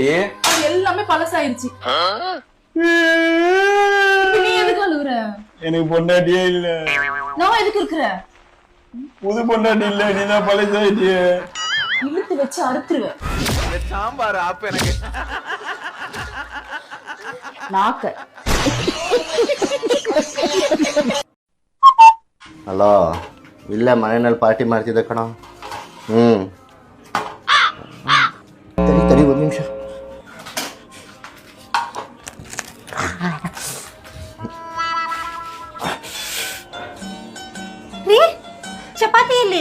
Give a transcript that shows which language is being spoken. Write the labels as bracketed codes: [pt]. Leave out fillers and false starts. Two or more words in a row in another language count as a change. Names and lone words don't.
[ta] எல்லாமே பழசாயிருச்சு. நீ எதுக்கு அழுகுற? எனக்கு பொண்டாட்டியே இல்ல. நான் எதுக்கு இருக்கிற? புது பொண்டாட்டி இல்ல, நீதான் பழசாயிட்டிய. இழுத்து வச்சு அறுத்துருவேன். சாம்பார் ஆப்ப எனக்கு. நாக்க. [kn] ಹಲೋ ಇಲ್ಲ ಮನೆಯಲ್ಲಿ ಪಾರ್ಟಿ ಮಾಡ್ತಿದ್ದೆ ಕಣ. ತಡಿ ತಡಿ ಒಂದು ನಿಮಿಷ. ಚಪಾತಿ ಇಲ್ಲಿ